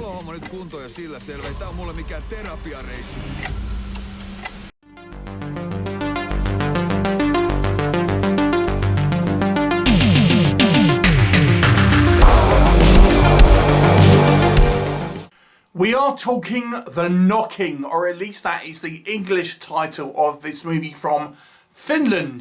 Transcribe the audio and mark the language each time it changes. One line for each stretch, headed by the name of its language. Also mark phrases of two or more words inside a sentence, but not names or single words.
Finnish: homma nyt kuntoon ja sillä selvä. Ei tää on mulle mikään terapiareissu.
English: We are talking The Knocking, or at least that is the English title of this movie from Finland.